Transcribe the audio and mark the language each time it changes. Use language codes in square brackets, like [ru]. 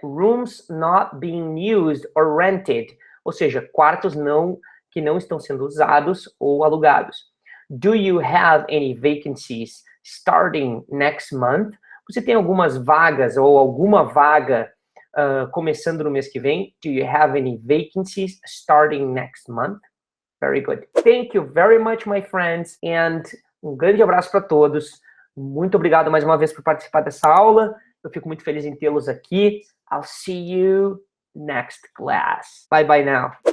[en] Rooms not being used or rented, [pt] ou seja, quartos que não estão sendo usados ou alugados. [en] Do you have any vacancies starting next month? [pt] Você tem algumas vagas ou alguma vaga começando no mês que vem? [en] Do you have any vacancies starting next month? Very good. Thank you very much, my friends. [pt] And um grande abraço para todos. Muito obrigado mais uma vez por participar dessa aula. Eu fico muito feliz em tê-los aqui. [en] I'll see you next class. Bye bye now.